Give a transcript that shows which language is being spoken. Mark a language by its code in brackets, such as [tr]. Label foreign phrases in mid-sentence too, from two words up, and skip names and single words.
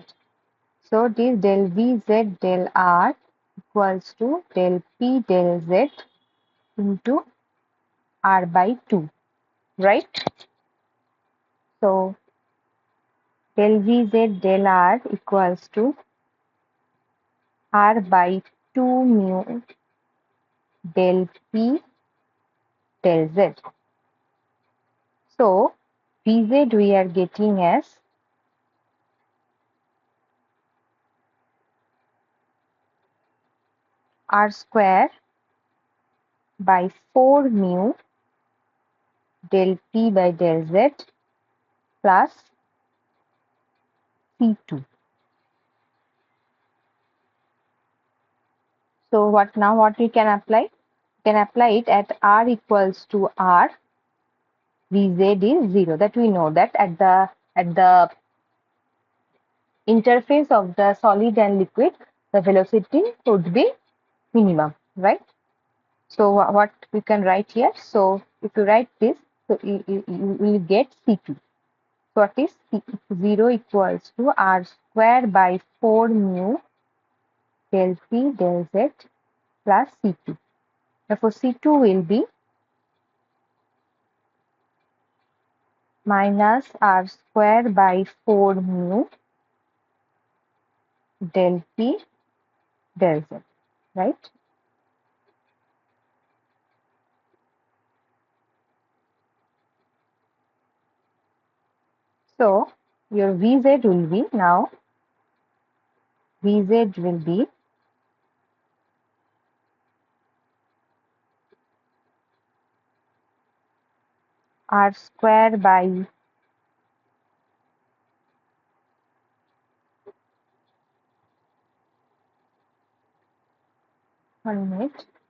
[en] So, this del Vz del r equals to del p del z into r by 2, right? So, del Vz del r equals to r by 2 mu del p del z. So, Vz we are getting as r square by 4 mu del p by del z plus C2. So, what we can apply? We can apply it at r equals to r, Vz is 0. That we know that at the interface of the solid and liquid, the velocity would be minimum, right? So, what we can write here? So, if you write this, so you will get C2. So, what is 0 equals to r square by 4 mu del p del z plus C2. Therefore, C2 will be minus r square by 4 mu del p del z, right? So, your Vz will be now, Vz will be r square by 1 minute.